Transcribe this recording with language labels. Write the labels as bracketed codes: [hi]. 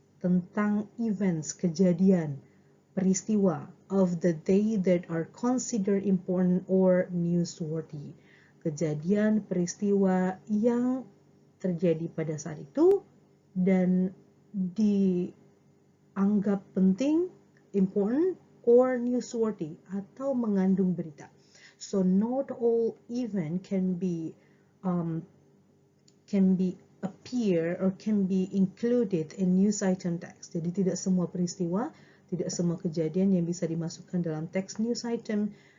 [en] Tentang events, [id] kejadian, peristiwa [en] of the day that are considered important or newsworthy. [id] Kejadian, peristiwa yang terjadi pada saat itu dan dianggap penting, [en] important, or newsworthy [id] atau mengandung berita. [en] So not all event can be appear or can be included in news item text. [id] Jadi tidak semua peristiwa, tidak semua kejadian yang bisa dimasukkan dalam teks news item.